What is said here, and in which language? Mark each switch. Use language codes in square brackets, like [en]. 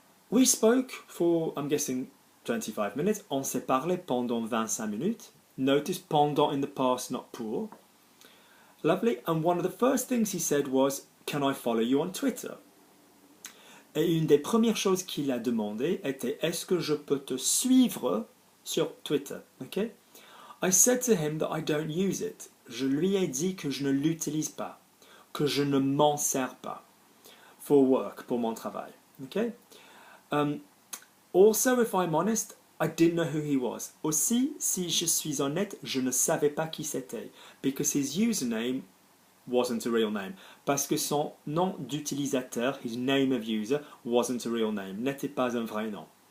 [en] We spoke for, I'm guessing, 25 minutes. [fr] On s'est parlé pendant 25 minutes. [en] Notice pendant in the past, not pour. Lovely. And one of the first things he said was, can I follow you on Twitter? [fr] Et une des premières choses qu'il a demandé était, est-ce que je peux te suivre sur Twitter? [en] Okay? I said to him that I don't use it. [fr] Je lui ai dit que je ne l'utilise pas, que je ne m'en sers pas. [en] For work, [fr] pour mon travail. [en] Okay? Also, if I'm honest, I didn't know who he was. [fr] Aussi, si je suis honnête, je ne savais pas qui c'était. [en] Because his username wasn't a real name. [fr] Parce que son nom d'utilisateur, [en] his name of user, wasn't a real name. [fr] N'était pas un vrai nom.